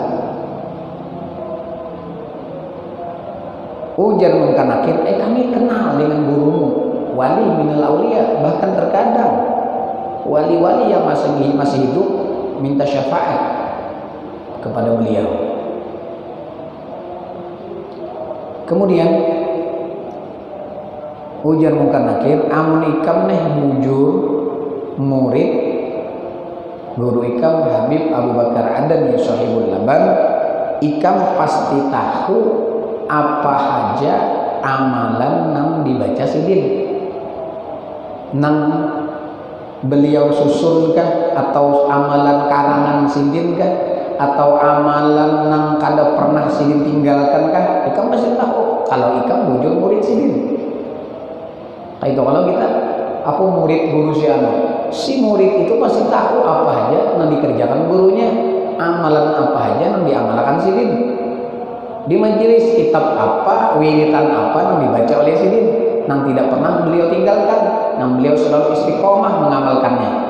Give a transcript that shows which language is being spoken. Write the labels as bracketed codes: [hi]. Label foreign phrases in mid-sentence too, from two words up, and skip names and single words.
[id] Ujar Munkar Nakir, kami kenal dengan gurumu, [ar] wali minal aulia. [id] Bahkan terkadang wali-wali yang masih hidup minta syafaat kepada beliau. Kemudian ujar Munkar Nakir, [bjn] amun ikam neh bujur murid guru Ikam Habib Abu Bakar Adani Sahibul Laban, Ikam pasti tahu apa saja amalan nang dibaca sidin, nang beliau susun kah, atau amalan karangan sidin kah, atau amalan nang kada pernah sidin tinggalkan kah. Ikam pasti tahu kalau Ikam bujur murid sidin. [id] Kayak itu kalau kita, aku murid guru si murid itu pasti tahu apa aja yang dikerjakan gurunya, amalan apa aja yang diamalkan sidin, di majelis kitab apa, wiritan apa yang dibaca oleh sidin, yang tidak pernah beliau tinggalkan, yang beliau selalu istiqomah mengamalkannya.